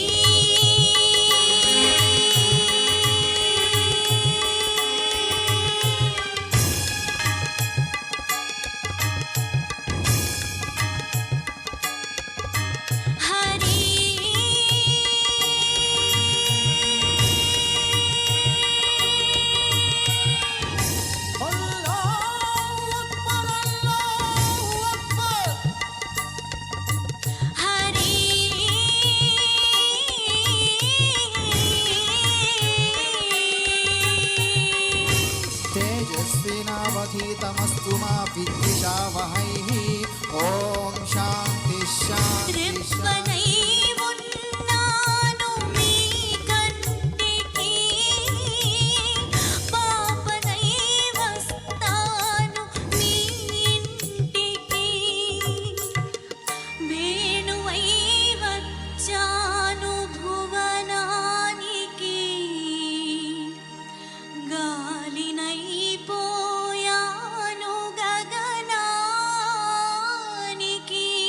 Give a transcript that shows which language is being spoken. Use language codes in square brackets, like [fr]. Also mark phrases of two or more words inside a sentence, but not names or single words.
[sa] హరి హరి तेजस्विनावधीतमस्तु मा विद्विषावहैः. ॐ शान्ति शान्ति [te] రెప్పనై ఉన్నాను మీ కంటికి, పాపనై వస్తాను మీ ఇంటికి. వేణువై వచ్చాను భువనానికి, గాలినై పోయాను గగనానికి.